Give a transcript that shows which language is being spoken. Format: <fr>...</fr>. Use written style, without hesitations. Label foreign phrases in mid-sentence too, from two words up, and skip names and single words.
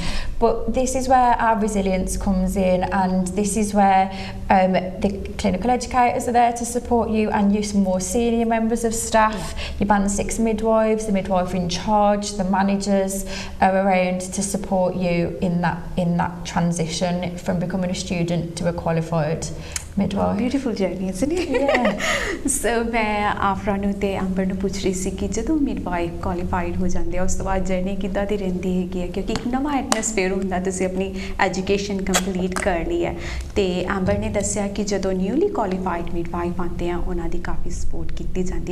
<en>But this is where our resilience comes in, and this is where the clinical educators are there to support you, and your more senior members of staff, your band 6 midwives, the midwife in charge, the managers are around to support you in that transition from becoming a student to a qualified midwife. Beautiful journey, isn't it? Yeah.</en> <pa>So मैं आफरा ਨੂੰ ਤੇ ਅੰਬਰ ਨੂੰ ਪੁੱਛ ਰਹੀ ਸੀ ਕਿ ਜਦੋਂ</pa> <en>midwife qualified</en> <pa>ਹੋ ਜਾਂਦੇ ਆ ਉਸ ਤੋਂ ਬਾਅਦ ਜਰਨੀ ਕਿੱਦਾਂ ਦੀ ਰਹਿੰਦੀ ਹੈਗੀ ਹੈ, ਕਿਉਂਕਿ ਇੱਕ ਨਵਾਂ ਐਟਮੋਸਫੇਅਰ ਹੁੰਦਾ, ਤੁਸੀਂ ਆਪਣੀ</pa> <en>education complete</en> <pa>ਕਰ ਲਈ ਹੈ। ਤੇ ਅੰਬਰ ਨੇ ਦੱਸਿਆ ਕਿ ਜਦੋਂ</pa> <en>newly qualified midwife</en> <pa>ਆਉਂਦੇ ਆ ਉਹਨਾਂ ਦੀ ਕਾਫੀ ਸਪੋਰਟ ਕੀਤੀ ਜਾਂਦੀ ਹੈ।</pa>